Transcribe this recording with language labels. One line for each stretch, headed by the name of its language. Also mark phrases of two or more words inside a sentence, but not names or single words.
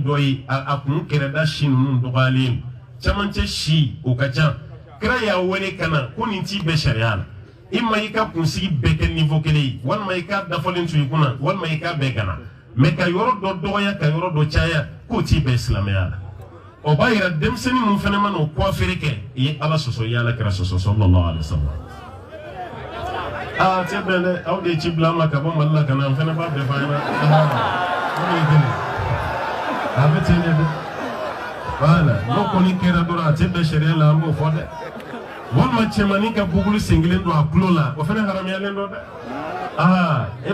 Bambara: dɔ ye a kun kɛrɛda si ninnu dɔgɔyalen camancɛ si o ka ca kira y'a wele ka na ko nin t'i bɛɛ sariya la i ma i ka kunsigi bɛɛ kɛ niveau kelen ye walima i k'a dafalen to i kunna walima i k'a bɛɛ gana mɛ ka yɔrɔ dɔ dɔgɔya ka yɔrɔ dɔ caya k'o t'i bɛɛ silamɛya la o b'a yira denmisɛnnin mun fana mana o coiffure kɛ i ye ala sɔsɔ i ye ala kira sɔsɔ
Arabic: صلى الله عليه وسلم
Bambara: cɛ bɛn dɛ aw de ye ci bila an ma ka bɔ mali la ka na an fana b'a bɛɛ fɔ an ɲɛna o de ye kelen a bɛ ten de dɛ voilà n'o kɔni kɛra dɔrɔn a tɛ bɛn sariya la an b'o fɔ dɛ walima cɛmannin ka buguli sen kelen don a tulo la o fana haramuyalen don dɛ e